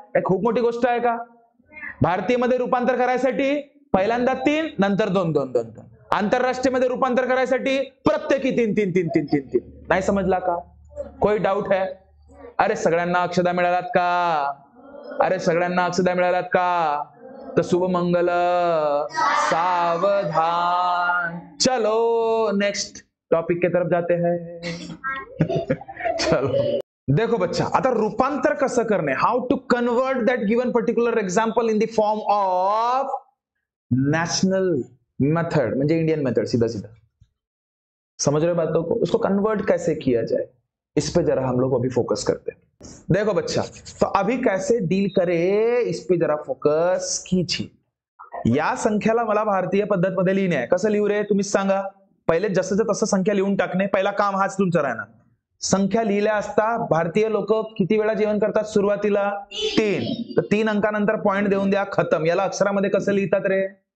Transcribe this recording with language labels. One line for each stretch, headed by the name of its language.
Marathi: काय खूप मोठी गोष्ट आहे का? भारतीय मध्ये रूपांतर करायसाठी पहिल्यांदा 3 नंतर 2 2 2 2. आंतरराष्ट्रीय मध्ये रूपांतर करायसाठी प्रत्येकी 3 3 3 3 3 3. नाही समजला का?
Hindi: कोई डाऊट है?
Marathi: अरे सगळ्यांना अक्षदा मिळालात का? अरे सगळ्यांना अक्षदा मिळालात का? तो शुभ मंगल सावधान.
Hindi: चलो नेक्स्ट टॉपिक के तरफ जाते हैं.
Marathi: चलो देखो बच्चा, आता रूपांतर कसं करणे,
English: how to convert that given particular example in the form of national method,
Marathi: म्हणजे इंडियन मेथड.
Hindi: सीधा सीधा समझ रहे बातों को? उसको कन्वर्ट कैसे किया जाए, इस पे जरा हम लोग अभी फोकस करते हैं. देखो बच्चा, तो अभी कैसे डील करे इस पे जरा फोकस कीजिए.
Marathi: या संख्याला मला भारतीय पद्धत मध्ये लिहिणे आहे. कसं लिहू रे तुम्हीच सांगा. पहिले जसं तसं संख्या लिहून टाकणे, पहिला काम हाच तुमचा राहणार. संख्या लिहिल्या असता भारतीय लोक किती वेळा जेवण करतात? सुरुवातीला 3. तर 3 अंकानंतर पॉइंट देऊन द्या, खतम. याला अक्षरामध्ये कसं लिहितात रे?